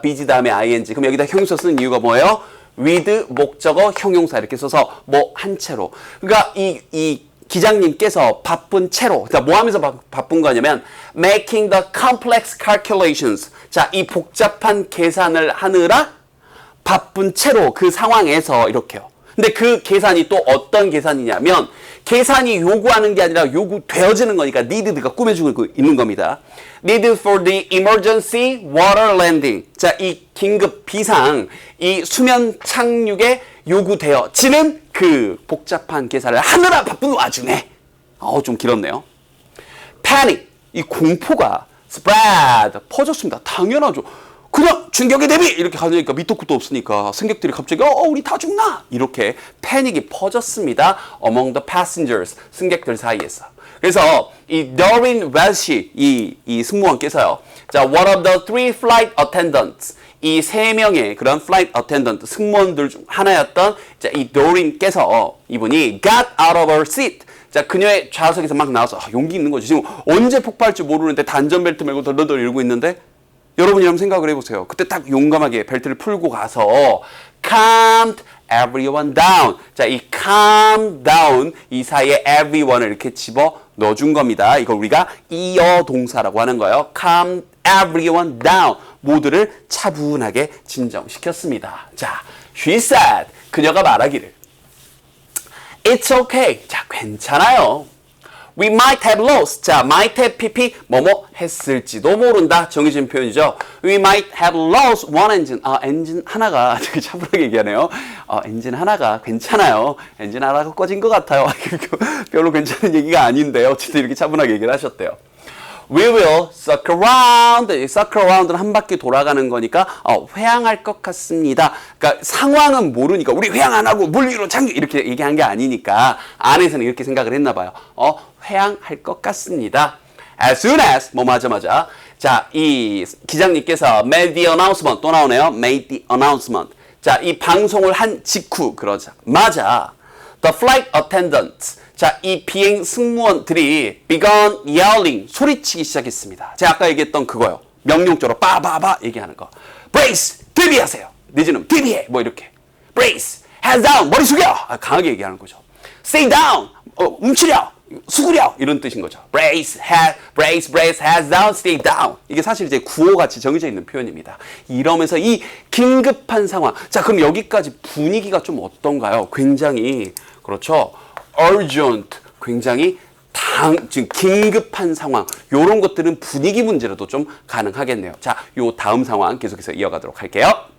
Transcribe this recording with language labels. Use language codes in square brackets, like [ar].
[ko] busy 다음에 ing 그럼 여기다 형용사 쓰는 이유가 뭐예요? with 목적어 형용사 이렇게 써서 뭐 한 채로 그러니까 이 기장님께서 바쁜 채로 그러니까 뭐 하면서 바쁜 거냐면 [en] making the complex calculations [ko] 자 이 복잡한 계산을 하느라 바쁜 채로 그 상황에서 이렇게요. 근데 그 계산이 또 어떤 계산이냐면 계산이 요구하는 게 아니라 요구되어지는 거니까 needed가 꾸며주고 있는 겁니다. [en] Needed for the emergency water landing. [ko] 자, 이 긴급 비상, 이 수면 착륙에 요구되어지는 그 복잡한 계산을 하느라 바쁜 와중에 좀 길었네요. Panic, 이 공포가 spread, 퍼졌습니다. 당연하죠. 그냥 충격에 대비 이렇게 가니까 밑도 끝도 없으니까 승객들이 갑자기 우리 다 죽나 이렇게 패닉이 퍼졌습니다. [en] among the passengers [ko] 승객들 사이에서. 그래서 이 Doreen Welsh 이 승무원께서요. 자, [en] one of the three flight attendants [ko] 이 세 명의 그런 flight attendant 승무원들 중 하나였던 자, 이 Doreen께서 이분이 [en] got out of her seat. [ko] 자, 그녀의 좌석에서 막 나와서 용기 있는 거지. 지금 언제 폭발할지 모르는데 단전벨트 메고 덜덜덜 이러고 있는데 여러분이 한번 생각을 해보세요. 그때 딱 용감하게 벨트를 풀고 가서 [en] calmed everyone down. [ko] 자, 이 calm down 이 사이에 everyone을 이렇게 집어 넣어준 겁니다. 이걸 우리가 이어 동사라고 하는 거예요. [en] calm everyone down. [ko] 모두를 차분하게 진정시켰습니다. 자, [en] she said. [ko] 그녀가 말하기를 [en] It's okay. [ko] 자, 괜찮아요. [en] We might have lost. [ko] 자, [en] might have pp [ko] 뭐뭐 했을지도 모른다. 정해진 표현이죠. [en] We might have lost one engine. [ko] 엔진 하나가 되게 차분하게 얘기하네요. 엔진 하나가 괜찮아요. 엔진 하나가 꺼진 것 같아요. 별로 괜찮은 얘기가 아닌데요. 어쨌든 이렇게 차분하게 얘기를 하셨대요. [en] We will circle around. [ko] circle around는 한 바퀴 돌아가는 거니까 회항할 것 같습니다. 그러니까 상황은 모르니까 우리 회항 안 하고 물 위로 착륙 이렇게 얘기한 게 아니니까 안에서는 이렇게 생각을 했나 봐요. 회항할 것 같습니다. [en] As soon as [ko] 뭐 맞아. 자, 이 기장님께서 [en] made the announcement [ko] 또 나오네요. [en] made the announcement. [ko] 자, 이 방송을 한 직후 그러자 맞아. [en] The flight attendants. [ko] 자, 이 비행 승무원들이 [en] began yelling [ko] 소리치기 시작했습니다. 제가 아까 얘기했던 그거요. 명령조로 빠바바 얘기하는 거. Brace 대비하세요. 늦은 대비해 뭐 이렇게. [en] Brace hands down [ko] 머리 숙여 강하게 얘기하는 거죠. [en] Stay down [ko] 움츠려 수그려 이런 뜻인 거죠. [en] Brace hands down, stay down. [ko] 이게 사실 이제 구호같이 정해져 있는 표현입니다. 이러면서 이 긴급한 상황. 자, 그럼 여기까지 분위기가 좀 어떤가요? 굉장히 그렇죠. urgent, 굉장히 지금 긴급한 상황. 요런 것들은 분위기 문제로도 좀 가능하겠네요. 자, 요 다음 상황 계속해서 이어가도록 할게요.